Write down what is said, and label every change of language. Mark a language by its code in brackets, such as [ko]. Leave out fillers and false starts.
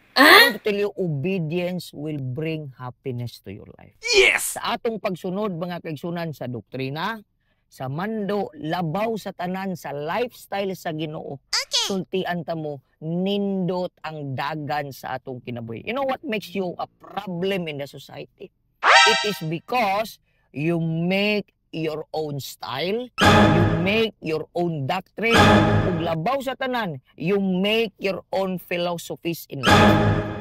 [en] I want to tell you, obedience will bring happiness to your life. Yes! [ceb] Sa atong pagsunod mga kaigsunan sa doktrina, sa mando, labaw sa tanan, sa lifestyle sa Ginoo. Sultian ta mo, nindot ang dagan sa atong kinabuhi. [en] You know what makes you a problem in the society? It is because you make your own style, you make your own doctrine, [ceb] ug labaw sa tanan, [en] you make your own philosophies in life.